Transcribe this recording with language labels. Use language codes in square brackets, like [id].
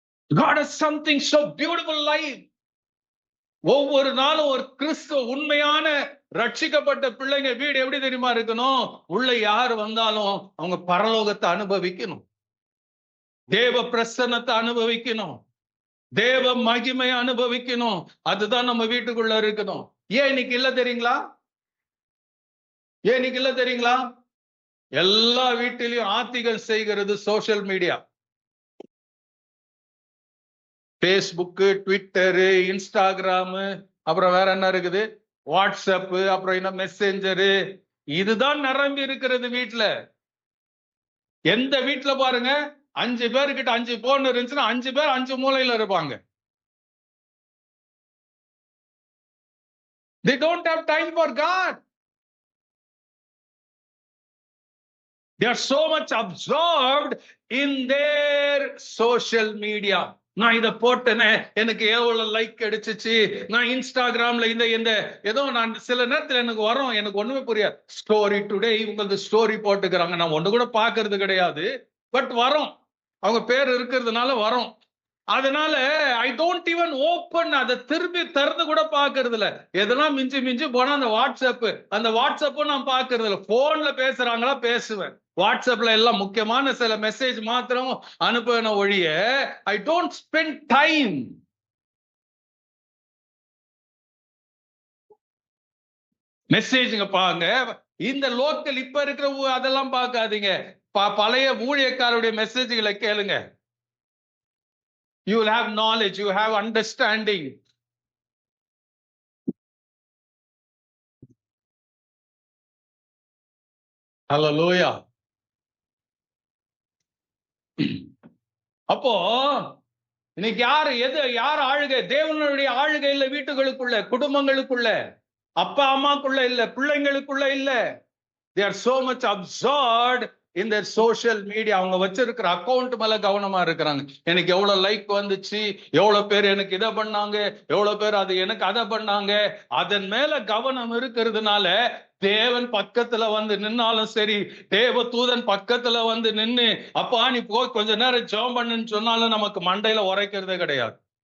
[en] God has something so beautiful life. [ta] ஒவ்வொரு நாளும் ஒரு கிறிஸ்துவ உண்மையான ரட்சிக்கப்பட்ட பிள்ளைங்க வீடு எப்படி தெரியுமா இருக்கணும்? உள்ள யார் வந்தாலும் அவங்க பரலோகத்தை அனுபவிக்கணும், தேவ பிரசன்னத்தை அனுபவிக்கணும், தேவ மகிமை அனுபவிக்கணும். அதுதான் நம்ம வீட்டுக்குள்ள இருக்கணும். ஏன் இன்னைக்கு இல்ல தெரியுங்களா? ஏன் இன்னைக்கு இல்ல தெரியுங்களா? எல்லா வீட்டிலையும் ஆத்திகள் செய்கிறது social media. Facebook, Twitter, Instagram, அப்புறம் வேற என்ன இருக்குது, வாட்ஸ்அப், அப்புறம் என்ன மெசேஞ்சரு, இதுதான் நிரம்பி இருக்கிறது வீட்டுல. எந்த வீட்டுல பாருங்க 5 பேர்கிட்ட 5 போன் இருந்துச்சுன்னா 5 பேர் 5 மூலையில இருப்பாங்க. [en] They don't have time for God. They are so much absorbed in their social media. [ta] நான் இதை போட்டேனே, எனக்கு எவ்வளவு லைக் கிடைச்சிச்சு, நான் இன்ஸ்டாகிராம்ல இந்த ஏதோ நான் சில நேரத்தில் எனக்கு வரும், எனக்கு ஒண்ணுமே புரியாது. ஸ்டோரி டுடே இவங்களது ஸ்டோரி போட்டுக்கிறாங்க, நான் ஒண்ணு கூட பாக்குறது கிடையாது, பட் வரும், அவங்க பேர் இருக்கிறதுனால வரும். அதனால [en] I don't even open, [ta] அதை திரும்பி திறந்து கூட பாக்குறது இல்ல. எதெல்லாம் மிஞ்சி போனா அந்த வாட்ஸ்அப்பும் நான் பாக்குறது இல்ல. போன்ல பேசுறாங்களா பேசுவேன், வாட்ஸ்அப்ல எல்லாம் முக்கியமான சில மெசேஜ் மாத்திரம் அனுப்பின ஒழிய [en] I don't spend time. [ta] மெசேஜுங்க பாங்க. இந்த லோக்கல் இப்ப இருக்கிற அதெல்லாம் பார்க்காதீங்க, பழைய ஊழியக்காரருடைய மெசேஜ்களை கேளுங்க. [en] You will have knowledge, you have understanding. Hallelujah. [ta] அப்போ இன்னைக்கு யார் ஆளுகை? தேவனுடைய ஆளுகை இல்ல வீட்டுகளுக்குள்ள, குடும்பங்களுக்குள்ள, அப்பா அம்மாக்குள்ள இல்ல, பிள்ளைங்களுக்குள்ள இல்ல. [en] They are so much absorbed in their social media. [ta] அவங்க வச்சிருக்கிற அக்கௌண்ட் மேல கவனமா இருக்கிறாங்க. எனக்கு எவ்வளவு லைக் வந்துச்சு, எவ்வளவு பேர் எனக்கு இதை பண்ணாங்க, எவ்வளவு பேர் அது எனக்கு அதை பண்ணாங்க, அதன் மேல கவனம் இருக்கிறதுனால தேவன் பக்கத்துல வந்து நின்னாலும் சரி, தேவ தூதன் பக்கத்துல வந்து நின்னு அப்பா நீ போய் கொஞ்ச நேரம் ஜெபம் பண்ணுன்னு சொன்னாலும் நமக்கு மண்டையில உரைக்கிறதே கிடையாது.